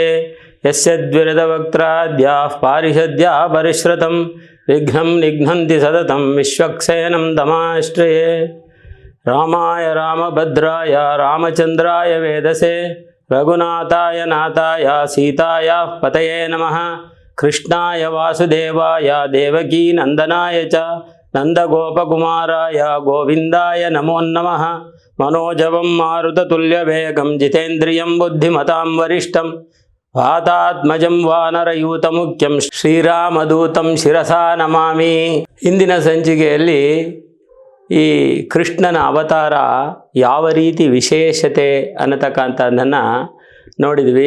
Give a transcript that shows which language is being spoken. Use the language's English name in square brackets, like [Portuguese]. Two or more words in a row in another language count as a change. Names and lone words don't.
[Sanskrit] ಯಸ್ಯದ್ವಿರದವಕ್ತ್ರಾದ್ಯಾಃ ಪಾರಿಷದ್ಯಾಃ ಪರಿಶ್ರತಂ ವಿಘ್ನಂ ನಿಘ್ನಂತಿ ಸತತಂ ವಿಶ್ವಕ್ಸೇನಂ ತಮಾಶ್ರಯೇ. ರಾಮಾಯ ರಾಮಭದ್ರಾಯ ರಾಮಚಂದ್ರಾಯ ವೇದಸೆ ರಘುನಾಥಾಯ ನಾಥಾಯ ಸೀತಾಯ ಪತಯೇ ನಮಃ. ಕೃಷ್ಣಾಯ ವಾಸುದೇವಾಯ ದೇವಕೀ ನಂದನಾಯ ಚ ನಂದಗೋಪಕುಮಾರಾಯ ಗೋವಿಂದಾಯ ನಮೋ ನಮಃ. ಮನೋಜವಂ ಮಾರುತತುಲ್ಯವೇಗಂ ಜಿತೇಂದ್ರಿಯಂ ಬುದ್ಧಿಮತಾಂ ವರಿಷ್ಠಂ ವಾತಾತ್ಮಜಂ ವಾನರಯೂತಮುಖ್ಯಂ ಶ್ರೀರಾಮದೂತಂ ಶಿರಸಾ ನಮಾಮಿ. [Kannada] ಇಂದಿನ ಸಂಚಿಕೆಯಲ್ಲಿ ಈ ಕೃಷ್ಣನ ಅವತಾರ ಯಾವ ರೀತಿ ವಿಶೇಷತೆ ಅನ್ನತಕ್ಕಂಥದ್ದನ್ನು ನೋಡಿದ್ವಿ.